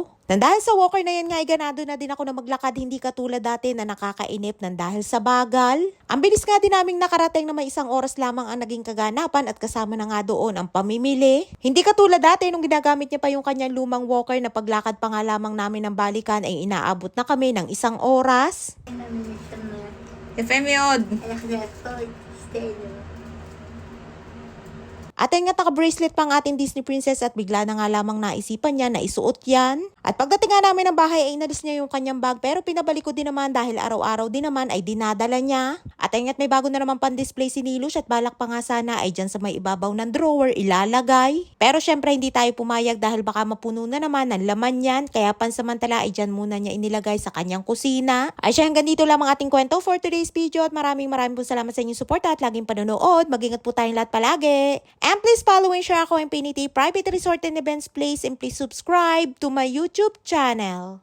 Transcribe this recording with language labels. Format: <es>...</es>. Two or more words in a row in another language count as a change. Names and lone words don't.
<tl>Nang dahil sa walker na yan nga ay ganado na din ako na maglakad hindi katulad dati na nakakainip nang dahil sa bagal. Ang bilis nga din naming nakarating na may 1 oras lamang ang naging kaganapan at kasama na nga doon ang pamimili. Hindi katulad dati nung ginagamit niya pa yung kanyang lumang walker na paglakad pa nga lamang namin ng balikan ay inaabot na kami ng 1 oras.</tl> <he>יפה מאוד. איך זה יכול? סטייל.</he> <tl>At ayun nga naka-bracelet pang ating Disney princess at bigla na nga lamang naisipan niya na isuot yan. At pagdating nga namin ng bahay ay inalis niya yung kanyang bag pero pinabalik ko din naman dahil araw-araw din naman ay dinadala niya. At ayun nga't may bago na naman pan-display si Nilush at balak pa nga sana ay dyan sa may ibabaw ng drawer ilalagay. Pero syempre hindi tayo pumayag dahil baka mapuno na naman ng laman yan kaya pansamantala ay dyan muna niya inilagay sa kanyang kusina. Ay siya hanggang dito lamang ating kwento</tl> <en>for today's video</en> <tl>at maraming po salamat sa inyong support at laging panonood. Mag-ingat po tayong lahat palagi.</tl> <en>And please follow and share ako Infinity Private Resort and Events Place and please subscribe to my YouTube channel.</en>